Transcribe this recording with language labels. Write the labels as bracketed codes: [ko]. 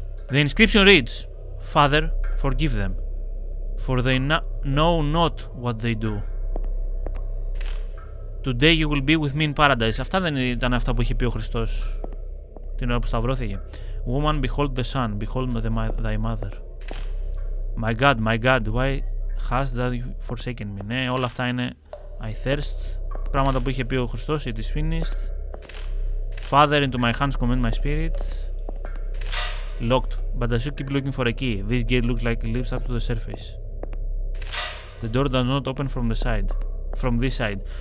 [en] The inscription reads, Father, forgive them, for they know not what they do. Today you will be with me in paradise. [el] Αυτά δεν ήταν αυτά που είχε πει ο Χριστός την ώρα που σταυρώθηκε? [en] Woman, behold the son, behold thy mother. My God, why hast thou forsaken me? [el] Ναι, όλα αυτά είναι [en] I thirst. [el] Πράγματα που είχε πει ο Χριστός. [en] It is finished. Father, into my hands commend my spirit. Locked, but I should keep looking for a key. This gate looks like it lives up to the surface. The door does not open from this side.